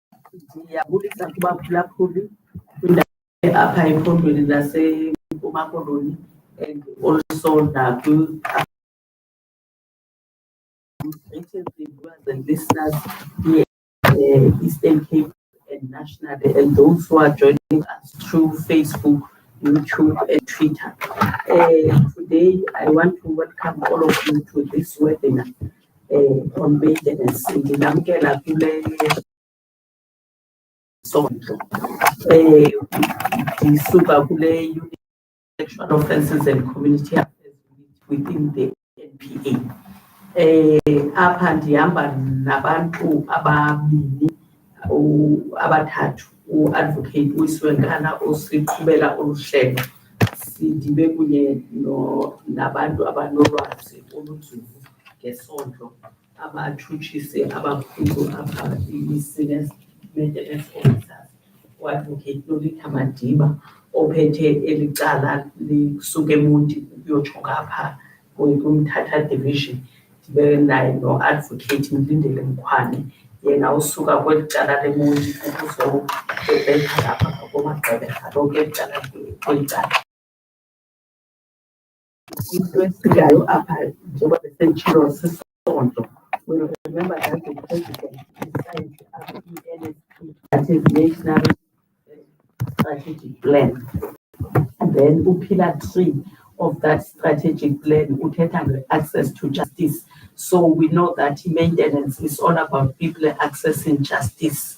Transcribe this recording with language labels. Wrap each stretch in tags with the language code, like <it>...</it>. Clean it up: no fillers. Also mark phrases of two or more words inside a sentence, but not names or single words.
<xh>Ndiyabulisa kubaphulaphuli kwindawo apha ephondweni laseMpuma Koloni</xh> <en>and also greetings viewers and listeners here Eastern Cape and nationally, and those who are joining us through Facebook, YouTube, and Twitter. Today, I want to welcome all of you to this webinar on maintenance. Sexual offences and community affairs within the NPA.</en> <xh>Apha ndihamba nabantu ababini abathathu uadvocate uSiwenkana osiqhubela oluhlelo sidibe kunye nabantu abanolwazi olunzulu ngesondlo abathutshise abakhulu apha i-</xh> <en>senior maintenance officers</en> <xh>uadvocate Lolita Madiba ophethe elicala lisuke eMonti ukuyojonga apha kumthatha division ndibe naye no-advocate Mlindele Mkhwane yena usuka kweli cala leMonti ukuzobetha lapha komagqibela lonke icala kweli cala. Into esigayo apha njengoba besentshilo sisondlo,</xh> <en>we remember that the president decided NSP, that is National Strategic Plan. And then pillar 3 of that strategic plan would have access to justice. So we know that maintenance is all about people accessing justice.</en>